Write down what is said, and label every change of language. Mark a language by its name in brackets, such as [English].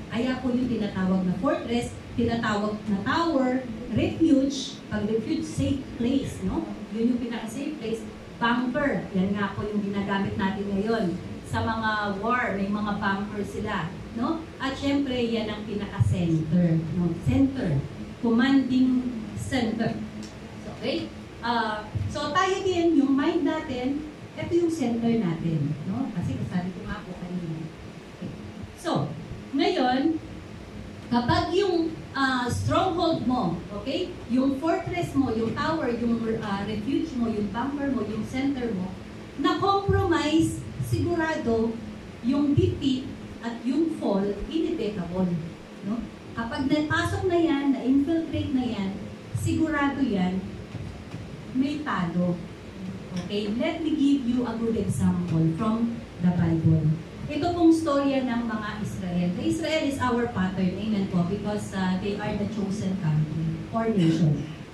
[Filipino] Kaya po yung tinatawag na fortress, tinatawag na tower, refuge, pag refuge, safe place, no? Yun yung pinaka-safe place. Bunker, yan nga po yung ginagamit natin ngayon. Sa mga war, may mga bunker sila, no? At syempre, yan ang pinaka-center, no? [English] Center, commanding center. [Filipino] Okay? So tayo din, yung mind natin, ito yung center natin, no? Kasi sabi ko nga po kanina. Okay. So, ngayon, kapag yung stronghold mo, okay? Yung fortress mo, yung tower, yung refuge mo, yung bunker mo, yung center mo, na-compromise, sigurado, yung defeat at yung fall, inevitable. No? Kapag napasok na yan, na-infiltrate na yan, sigurado yan, may talo. Okay? [English] Let me give you a good example from the Bible. [Filipino] Ito pong storya ng mga Israel. [English] The Israel is our pattern, amen po, because they are the chosen country or nation.